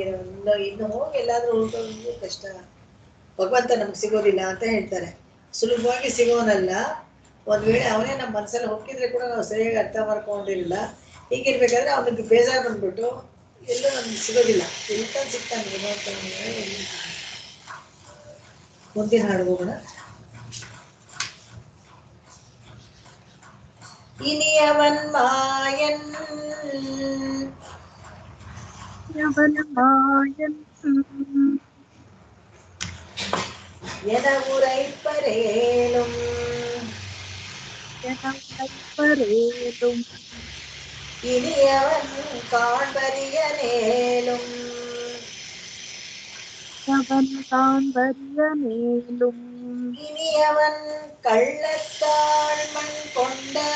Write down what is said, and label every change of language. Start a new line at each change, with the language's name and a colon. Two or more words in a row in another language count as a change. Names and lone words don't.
Kannada: ಇನ್ನು ಹೋಗಿ ಎಲ್ಲಾದ್ರೂ ಹುಡ್ಕೋದು ಕಷ್ಟ. ಭಗವಂತ ನಮ್ಗೆ ಸಿಗೋದಿಲ್ಲ ಅಂತ ಹೇಳ್ತಾರೆ. ಸುಲಭವಾಗಿ ಸಿಗೋನಲ್ಲ. ಒಂದ್ ವೇಳೆ ಅವನೇ ನಮ್ಮ ಮನಸ್ಸಲ್ಲಿ ಹೋಗಿದ್ರೆ ಕೂಡ ನಾವು ಸರಿಯಾಗಿ ಅರ್ಥ ಮಾಡ್ಕೊಂಡಿರಲಿಲ್ಲ. ಹೀಗಿರ್ಬೇಕಾದ್ರೆ ಅವನಿಗೆ ಬೇಜಾರು ಬಂದ್ಬಿಟ್ಟು ಎಲ್ಲೂ ನಮ್ಗೆ ಸಿಗೋದಿಲ್ಲ. ಎಲ್ಲಿ ಸಿಗ್ತಾನೆ ಭಗವಂತ? ಮುಂದಿನ ಹಾಡು ಹೋಗೋಣ.
Tamil: இனியவன் மாயன் என உரைப்பரேலும் இனியவன் காண்பரியனேலும் இனியவன் கள்ளத்தாள் மண் கொண்ட